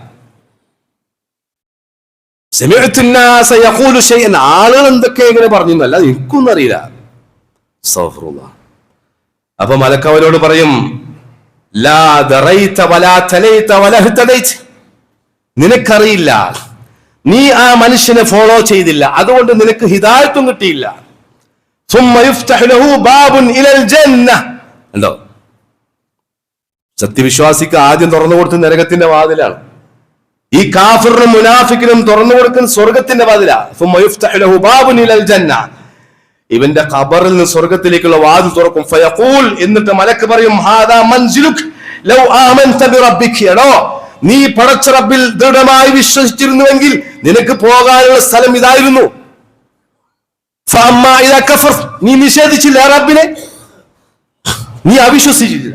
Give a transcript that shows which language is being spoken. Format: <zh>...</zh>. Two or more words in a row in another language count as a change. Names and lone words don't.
<ar>سمعت الناس يقول شيئا,</ar> <ml>ആളുകൾ എന്തൊക്കെ ഇങ്ങനെ പറഞ്ഞു, അല്ല എനിക്കൊന്നും അറിയില്ല. അസ്തഗ്ഫിറുല്ലാഹ്. അപ്പൊ മലക്ക് അവനോട് പറയും,</ml> <ar>لا دريت ولا تليت ولا اهتديت,</ar> <ml>നിനക്കറിയില്ല, നീ ആ മനുഷ്യനെ ഫോളോ ചെയ്തില്ല, അതുകൊണ്ട് നിനക്ക് ഹിദായത്തും കിട്ടിയില്ല.</ml> <ar>ثم يفتح له باب الى الجنه,</ar> <ml>ഉണ്ടോ? സത്യവിശ്വാസിക്ക് ആദ്യം തുറന്നു കൊടുത്ത നരകത്തിന്റെ വാതിലാണ്. ഈ കാഫിറിനും മുനാഫിക്കിനും തുറന്നു കൊടുക്കുന്ന സ്വർഗത്തിന്റെ വാതിലാണ്.</ml> <ar>ثم يفتح له باب الى الجنه,</ar> <ml>ഇവന്റെ ഖബറിൽ നിന്ന് സ്വർഗത്തിലേക്കുള്ള വാതിൽ തുറക്കും. ഫയഖൂൽ, എന്നിട്ട് മലക്ക് പറയും,</ml> <ar>هذا منزلك لو آمنت بربك,</ar> <ml>എടോ നീ പടച്ച റബ്ബിൽ ദൃഢമായി വിശ്വസിച്ചിരുന്നുവെങ്കിൽ നിനക്ക് പോകാനുള്ള സ്ഥലം ഇതായിരുന്നു.</ml> <ar>فأما إذا كفر,</ar> <ml>നീ നിഷേധിച്ചില്ല റബ്ബിനെ, നീ അവിശ്വസിച്ചില്ല.</ml>